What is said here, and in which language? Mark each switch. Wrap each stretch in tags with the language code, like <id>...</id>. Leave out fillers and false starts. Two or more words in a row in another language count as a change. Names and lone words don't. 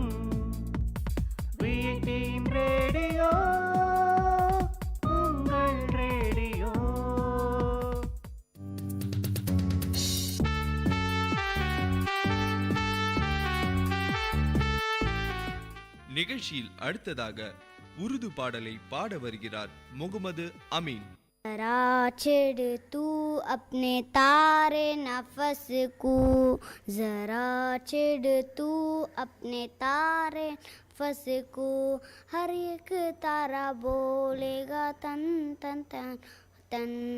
<ta>விஐடியின் ரேடியோ உங்கள் ரேடியோ. நிகழ்ச்சியில் அடுத்ததாக உருது பாடலை பாட வருகிறார் முகமது அமீன்.</ta> <ur>ذرا چھیڑ تو اپنے تارے نفس کو. ذرا چھیڑ تو اپنے تارے نفس کو. ہر ایک تارا بولے گا تن تن تن تن.</ur>